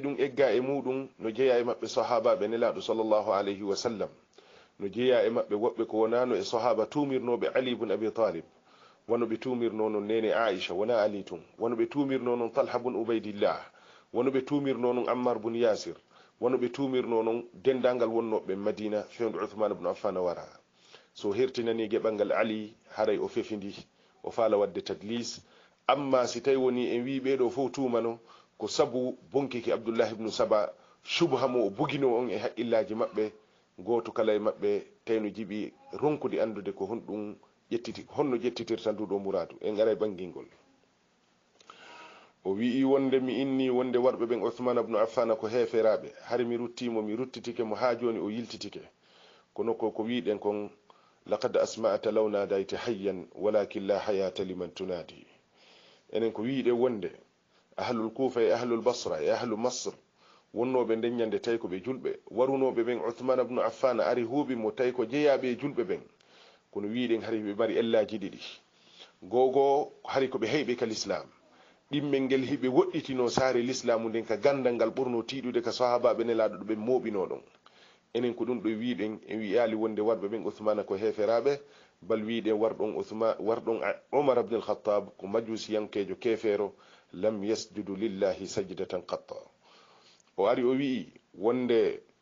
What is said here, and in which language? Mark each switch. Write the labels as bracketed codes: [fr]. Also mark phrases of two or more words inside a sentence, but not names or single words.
[ff] ɗum egga e muɗum no jeeya e maɓɓe sahabaɓe nelaɗo [ar] صلى الله عليه وسلم [ff] no jeeya e maɓɓe woɓɓe ko wonano e sahaba tumirnoɓe ali ibn abi talib wono ɓe tumirno noon nene aicha wona ali tun wono ɓe tumirno noon talha bun ubaydillah wono ɓe tumirno noon ammar bun yasir wono ɓe tumirno noon dendagal wonnoɓe madina fewde uthman ibn affan wara so hertinani geɓalngal ali haray o fefidi o faala wadde tadlis amma si tawi woni en wi ɓeɗo fof tumano ko sabu bonkiki abdoullah ibnu saba subha mo o bugino on e haqqillaji maɓɓe goto kala e maɓɓe tawno jiiɓi ronkude andude ko honɗum ƴettiti honno ƴettitirta nduɗo muradu en ara e ɓangingol o wi'i wonde mi inni wonde warɓe ɓen uthman ibnu affana ko heferaɓe hari mi ruttimo mi ruttitike mo ha joni o yiltitike kono ko wiɗen kon [ar] لقد أسمعت لو ناديت حيا ولكن لا حياة لمن تنادي [ff] enen ko wiiɗe wonde ahlul kufa e ahlul basra e ahlu masr wonnoɓe nden ñande tawi ko ɓe julɓe warunoɓe ɓen uthman ibnu affana ari huuɓi mo tawi ko jeeyaɓe e julɓe ɓen kono wiiɗen hari ɓe mari ellaji ɗiɗi gogo hari koɓe heyɓe ka l'islam ɗimmel ngel hiɓe woɗɗitino saare l'islamu nden ka gandal ngal ɓurno tiiɗude ka sahabaɓe nelaɗo ɗo ɓe moɓino ɗon enen ko ɗum ɗo wiiɗen en wiyali wonde warɓe ɓen uthmana ko heferaɓe bal wiiɗen warɗon omar abdul khattab ko majusiyankejo kefeero [ar] لم يسجد لله سجدة قط [ff] o ari o wi'i wonde